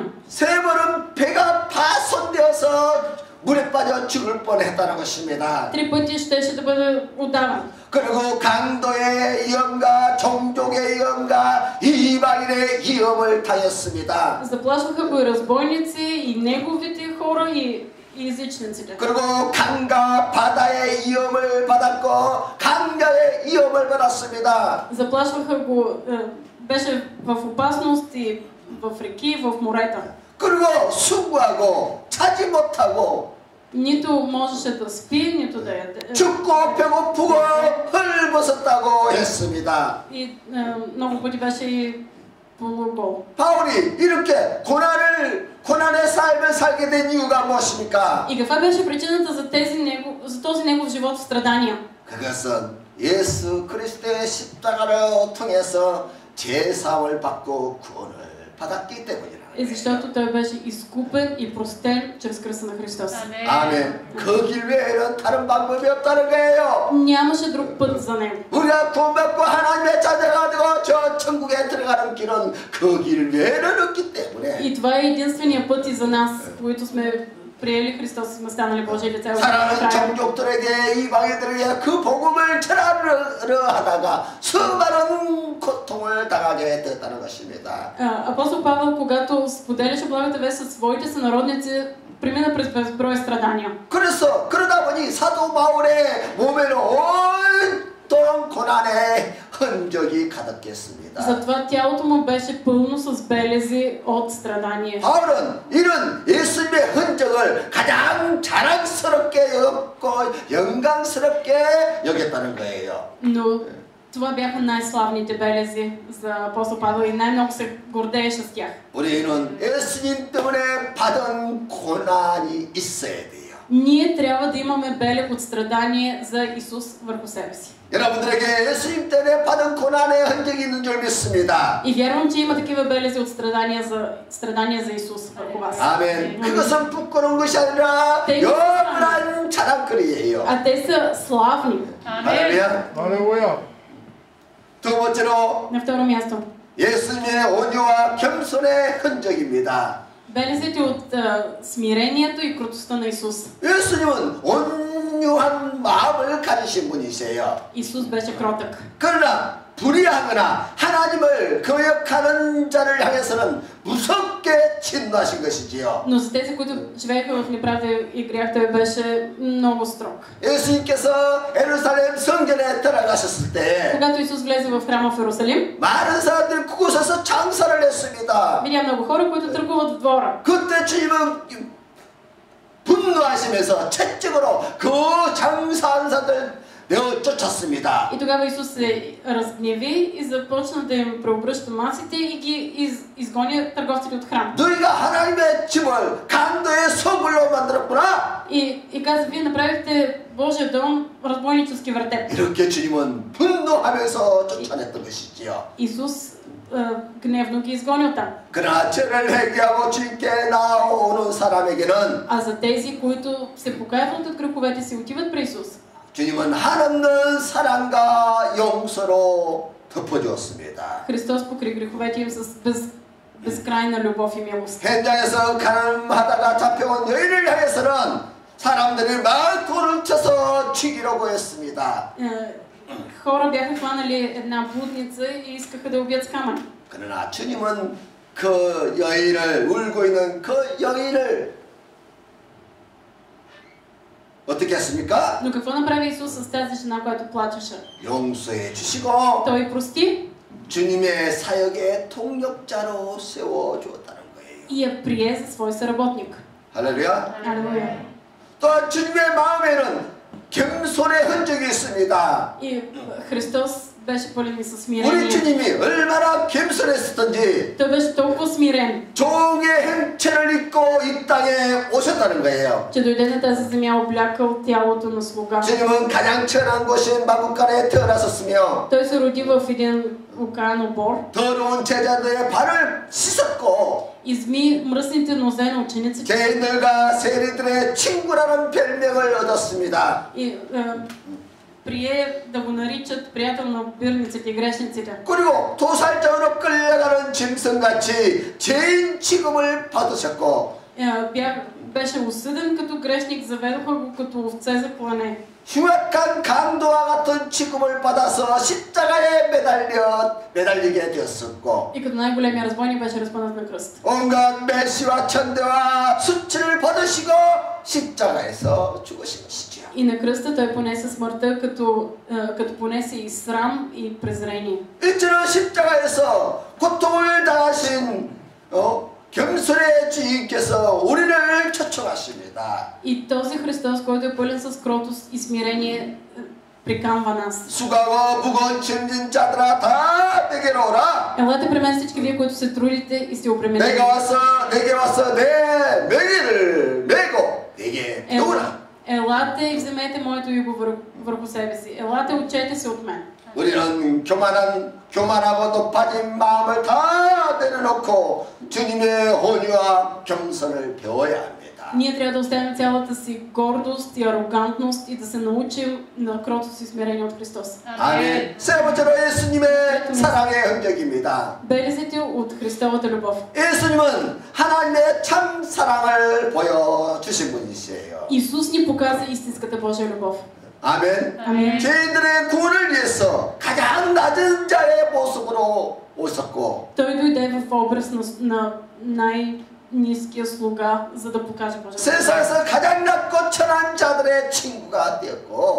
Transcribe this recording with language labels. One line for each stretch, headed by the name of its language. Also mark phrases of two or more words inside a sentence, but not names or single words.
Korean: 3번은 배가 파손되어서 물에 빠져 죽을 뻔했다는 것입니다.
Bulgarian: 3 пъти щеше да бъде удаван.
Korean: 그리고 강도의 위험과 종족의 위험과 이방인의 위험을 당했습니다.
Bulgarian: Заплашваха го и разбойници, и неговите хора, и езичниците.
Korean: 그리고 강과 바다의 위험을 받았고 강자의 위험을 받았습니다.
Bulgarian: Заплашваха го, беше в опасност и в реки, и в морета.
Korean: 그리고 수고하고 차지 못하고
Bulgarian: Нито можеше да спи, нито да яде.
Korean: 죽고 배고프고 헐벗었다고 했습니다.
Bulgarian: И много пъти беше и полугол.
Korean: 바울이 이렇게 고난의 삶을 살게 된 이유가 무엇입니까?
Bulgarian: И каква беше причината за този негов живот в страдания?
Korean: 그것은 예수 그리스도의 십자가를 통해서 제사함을 받고 구원을 받았기 때문이라.
Bulgarian: И защото той беше изкупен и простен чрез кръста на Христос.
Korean: 아멘. 그 길 외에는 다른 방법이 없다는 거예요.
Bulgarian: Нямаше друг път за него.
Korean: 우리가 구원받고 하나님의 자녀가 되고 저 천국에 들어가는 길은 그 길 외에는 없기 때문에.
Bulgarian: И това е единствения път и за нас, които сме приели Христос и сме станали Божие деца.
Korean: 사랑하는 종족들에게 이방인들에게 그 복음을 전하려 하다가 수많은 고통을 당하게 되었다는 것입니다.
Bulgarian: Апостол Павел, когато споделяше благата вест със своите сънародници, премина през безброй страдания.
Korean: 그러다 보니 사도 바울의 몸에는 온통 고난의 흔적이 가득했습니다.
Bulgarian: Затова тялото му беше пълно с белези от страдание.
Korean: 바울은 이런 예수님의 흔적을 가장 자랑스럽게 여겼고 영광스럽게 여겼다는 거예요.
Bulgarian: Но това бяха най-славните белези за апостол Павел и най-много се гордееше с тях.
Korean: 우리는 예수님 때문에 받은 고난이 있어야 돼요.
Bulgarian: Ние трябва да имаме белег от страдание за Исус върху себе си.
Korean: 여러분들에게 예수님 때문에 받은 고난의 흔적이 있는 줄 믿습니다.
Bulgarian: И вярвам, че има такива белези от страдания за Исус върху вас.
Korean: 아멘. 그것은 부끄러운 것이 아니라 영원한 자랑거리예요.
Bulgarian: А те са славни.
Korean: 할렐루야. 할렐루야. 두 번째로
Bulgarian: На второ място.
Korean: 예수님의 온유와 겸손의 흔적입니다.
Bulgarian: Белезите от смирението и кротостта на Исус.
Korean: 예수님은 온유한 마음을 가지신 분이세요.
Bulgarian: Исус беше кротък.
Korean: 그러나 불의하거나 하나님을 거역하는 자를 향해서는 무섭게 진노하신 것이지요.
Bulgarian: Но за тези, които живееха в неправда и грях, той беше много строг.
Korean: 예수님께서 예루살렘 성전에 들어가셨을 때
Bulgarian: Когато Исус влезе в храма в Иерусалим,
Korean: 많은 사람들이 그곳에서 장사를 했습니다.
Bulgarian: видя много хора, които търгуват в двора.
Korean: 그때 주님은 분노하시면서 채찍으로 그 장사한 사람들 내어 쫓았습니다.
Bulgarian: И тогава Исус се разгневи и започна да им преобръща масите и ги изгоня търговците от храм.
Korean: 너희가 하나님의 집을 강도의 소굴로 만들었구나.
Bulgarian: И каза, вие направихте Божия дом разбойнически вертеп.
Korean: 이렇게 주님은 분노하면서 쫓아냈던 것이지요.
Bulgarian: Исус гневно ги изгони оттам.
Korean: 그러나 죄를 회개하고 주님께 나오는 사람에게는
Bulgarian: А за тези, които се покаяват от греховете си, отиват при Исус.
Korean: 주님은 한없는 사랑과 용서로 덮어주었습니다.
Bulgarian: Христос покри греховете им с безкрайна любов и милост.
Korean: 현장에서 가늠하다가 잡혀온 여인을 향해서는 사람들이 막 돌을 쳐서 죽이려고 했습니다.
Bulgarian: Хора бяха хванали една блудница и искаха да убият с камъни.
Korean: 그러나 주님은 그 여인을 울고 있는 그 여인을 어떻게 했습니까?
Bulgarian: Но какво направи Исус с тази жена, която плачеше?
Korean: 용서해 주시고
Bulgarian: Той прости
Korean: 주님의 사역의 통역자로 세워 주었다는 거예요.
Bulgarian: и я прие за свой съработник.
Korean: 할렐루야.
Bulgarian: Алелуя.
Korean: 또 주님의 마음에는 겸손의 흔적이 있습니다.
Bulgarian: И Христос беше пълен и със
Korean: 우리
Bulgarian: смирение.
Korean: 주님이 얼마나 겸손했었던지
Bulgarian: Той беше толкова смирен,
Korean: 종의 형체를 입고 이 땅에 오셨다는 거예요.
Bulgarian: че дойде на тази земя облякал тялото на слуга.
Korean: 주님은 가장 천한 곳인 마구간에 태어나셨으며
Bulgarian: Той се роди в един окаян обор,
Korean: 더러운 제자들의 발을 씻었고
Bulgarian: изми мръсните нозе на учениците
Korean: 죄인들과 세리들의 친구라는 별명을 얻었습니다.
Bulgarian: и прие да го наричат приятел на бирниците и грешниците.
Korean: 그리고 도살장으로 끌려가는 짐승같이 죄인 취급을 받으셨고
Bulgarian: Беше осъден като грешник, заведоха го като овце за клане.
Korean: 흉악한 강도와 같은 취급을 받아서 십자가에 매달리게 되었었고
Bulgarian: И като най-големия разбойник беше разпънат на кръст.
Korean: 온갖 멸시와 천대와 수치를 받으시고 십자가에서 죽으신 것이죠.
Bulgarian: И на кръста той понесе смъртта, като понесе и срам и презрение.
Korean: 이처럼 십자가에서 고통을 당하신 겸손의 주인께서 우리를 초청하십니다.
Bulgarian: И този Христос, който е пълен с кротост и смирение, приканва нас.
Korean: 수고하고 무거운 짐진 자들아 다 내게로 오라.
Bulgarian: Елате при мен всички вие, които се трудите и сте обременени.
Korean: 내게 와서 내 맹의를 메고 내게 배우라.
Bulgarian: Елате и вземете моето юго върху себе си. Елате, учете се от мен.
Korean: 우리는 교만하고 높아진 마음을 다 내려놓고 주님의 온유와 겸손을 배워야 합니다.
Bulgarian: Ние трябва да оставим цялата си гордост и арогантност и да се научим на кротост и смирение от Христос.
Korean: 아멘. 세 번째로 예수님의 사랑의 흔적입니다.
Bulgarian: Белезите от Христовата любов.
Korean: 예수님은 하나님의 참 사랑을 보여주신 분이시에요.
Bulgarian: Исус ни показа истинската Божия любов.
Korean: 아멘. 아멘. 죄인들의 구원을 위해서 가장 낮은 자의 모습으로 오셨고
Bulgarian: Той дойде в образ на най-ниския слуга, за да покаже Божия любов.
Korean: 세상에서 가장 낮고 천한 자들의 친구가 되었고